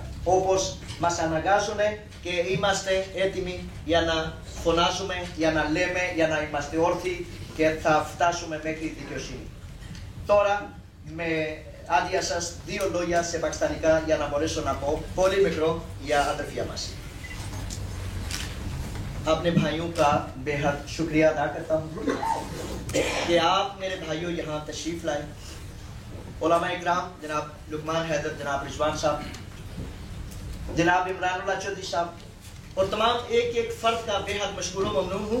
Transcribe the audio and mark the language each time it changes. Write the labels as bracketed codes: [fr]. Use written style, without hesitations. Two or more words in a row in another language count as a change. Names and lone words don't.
[el] Όπως μας αναγκάζουν και είμαστε έτοιμοι για να φωνάζουμε, για να λέμε, για να είμαστε όρθιοι και θα φτάσουμε μέχρι τη δικαιοσύνη. Τώρα με άδεια σας 2 λόγια σε πακιστανικά για να μπορέσω να πω πολύ μικρό για αδερφία μας. [ur] اپنے بھائیوں کا بےحد شکریہ ادا کرتا ہوں کہ آپ میرے بھائیوں یہاں تشریف لائے. علما اکرام جناب لقمان حیدر، جناب رضوان صاحب، جناب عمران اللہ چوہدری صاحب اور تمام ایک فرد کا بےحد مشکور و ممنون ہوں.